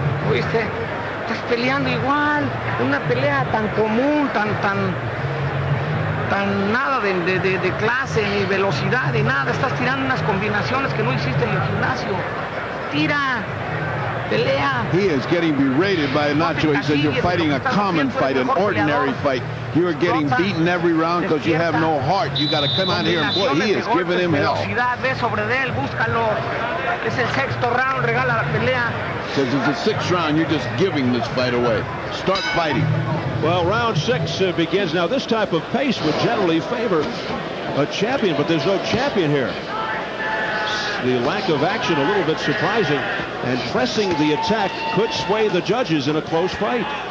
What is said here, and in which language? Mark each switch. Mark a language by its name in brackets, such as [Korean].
[Spanish] Oíste, estás peleando igual, una pelea tan común, tan nada de clase, ni velocidad, ni nada. Estás tirando unas combinaciones que no hiciste en el gimnasio. Tira, pelea. [English] He is getting berated by Nacho. He says you're fighting a common fight, an ordinary fight. You are getting beaten every round because you have no heart. You got to come out here and play. He is giving him hell. [Spanish] Ve sobre de él, búscalo. Es el 6º round, regala la pelea. [English] Says it's the 6th round. You're just giving this fight away. Start fighting. Well, round 6 begins now. This type of pace would generally favor a champion, but there's no champion here. The lack of action a little bit surprising, and pressing the attack could sway the judges in a close fight.